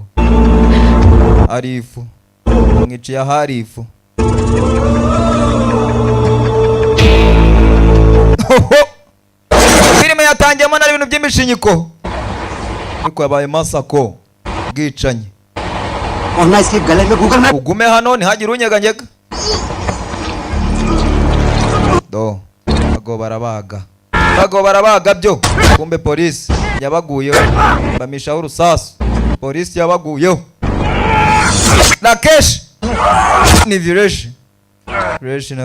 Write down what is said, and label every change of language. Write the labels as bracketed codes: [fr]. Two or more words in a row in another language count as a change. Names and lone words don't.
[rw] Arifu. Mwiciye Harifu. Filime yatangiyemo na ibintu by'imishinyiko. Ariko yabaye masako. Bwicanye. [hi] वरना इसके गले में गूगल मैप. [rw] Ugume hano ntihagire unyeganyega. Do. Bago barabaga byo. Kumbe polisi yabaguyeho. Bamishaho urusasu. Polisi yabaguyeho. Rakesh. Ni vireshi. Fresh nako.